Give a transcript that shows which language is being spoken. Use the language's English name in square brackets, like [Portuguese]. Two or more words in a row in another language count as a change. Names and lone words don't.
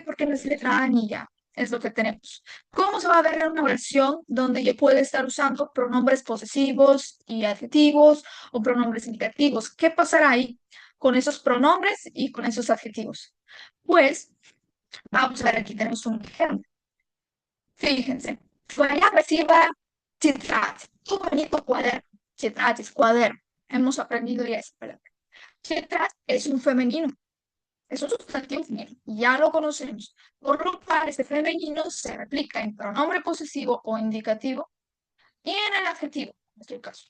[Spanish] Porque no es letra anilla, es lo que tenemos. ¿Cómo se va a ver en una oración donde yo puedo estar usando pronombres posesivos y adjetivos o pronombres indicativos? ¿Qué pasará ahí con esos pronombres y con esos adjetivos? Pues vamos a ver, aquí tenemos un ejemplo. Fíjense, [Russian] Твоя красивая тетрадь. [Spanish] Tu bonito cuaderno. Tетрадь es cuaderno. Hemos aprendido ya esa palabra. Tетрадь es un femenino. Es un sustantivo femenino. Ya lo conocemos. Por lo cual, este femenino se replica en pronombre posesivo o indicativo y en el adjetivo, en este caso.